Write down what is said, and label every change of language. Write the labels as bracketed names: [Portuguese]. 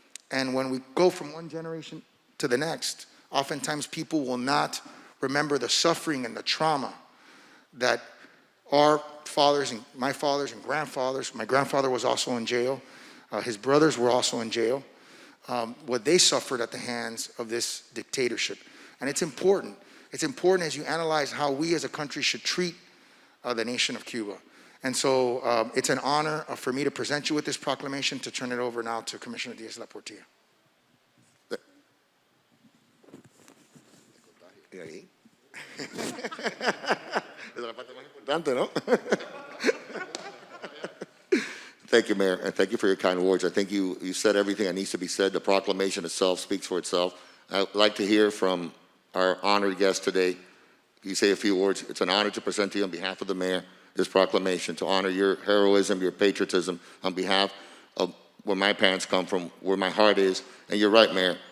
[English] And when we go from one generation to the next, oftentimes people will not remember the suffering and the trauma that our fathers and my fathers and grandfathers, my grandfather was also in jail, his brothers were also in jail, what they suffered at the hands of this dictatorship. And it's important. It's important as you analyze how we as a country should treat the nation of Cuba. And so it's an honor for me to present you with this proclamation, to turn it over now to Commissioner Diaz de la Portilla. [Spanish] Y ahí. Es la parte más importante, ¿no? [English] Thank you, Mayor, and thank you for your kind words. I think you said everything that needs to be said. The proclamation itself speaks for itself. I'd like to hear from our honored guest today. You say a few words. It's an honor to present to you on behalf of the mayor this proclamation to honor your heroism, your patriotism on behalf of where my parents come from, where my heart is. And you're right, Mayor.